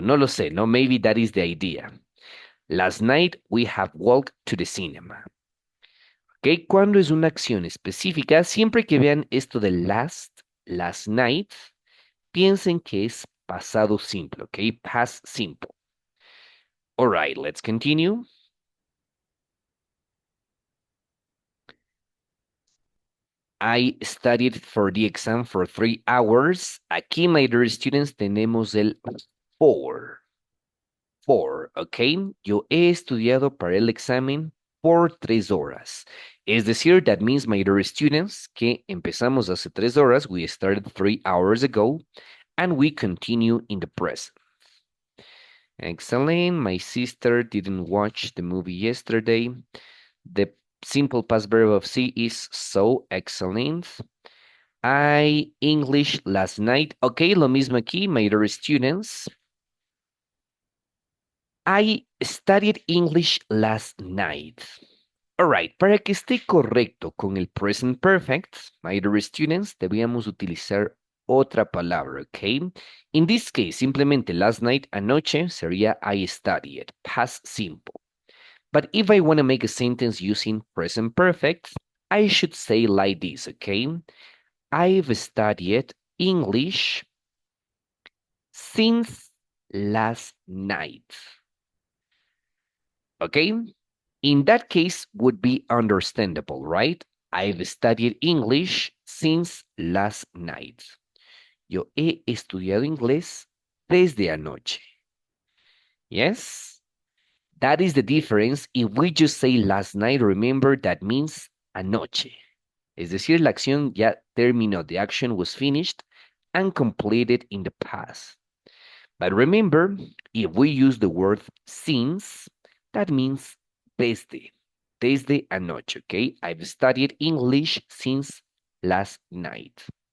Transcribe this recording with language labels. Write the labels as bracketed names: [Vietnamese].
[Spanish] No lo sé, no, [English] maybe that is the idea. Last night we have walked to the cinema. ¿Ok? [Spanish] Cuando es una acción específica, siempre que vean esto de last night, piensen que es pasado simple, ¿ok? [English] Past simple. All right, let's continue. I studied for the exam for 3 hours. [Spanish] Aquí, [English] my dear students, [Spanish] tenemos el for. For, ¿ok? Yo he estudiado para el examen por 3 horas. Es decir, [English] that means, my dear students, [Spanish] que empezamos hace 3 horas. [English] We started 3 hours ago, and we continue in the present. Excellent. My sister didn't watch the movie yesterday. The simple past verb of see is so excellent. I English last night. [Spanish] Ok, lo mismo aquí, [English] my dear students. I studied English last night. [Spanish] Alright, para que esté correcto con el present perfect, [English] my dear students, [Spanish] debíamos utilizar otra palabra, ¿ok? [English] In this case, [Spanish] simplemente [English] last night, [Spanish] anoche, sería [English] I studied, past simple. But if I want to make a sentence using present perfect, I should say like this, okay? I've studied English since last night. Okay? In that case, would be understandable, right? I've studied English since last night. [Spanish] Yo he estudiado inglés desde anoche. [English] Yes? That is the difference. If we just say last night, remember that means anoche. [Spanish] Es decir, la acción ya terminó. [English] The action was finished and completed in the past. But remember, if we use the word since, that means desde. [Spanish] Desde anoche, [English] okay? I've studied English since last night.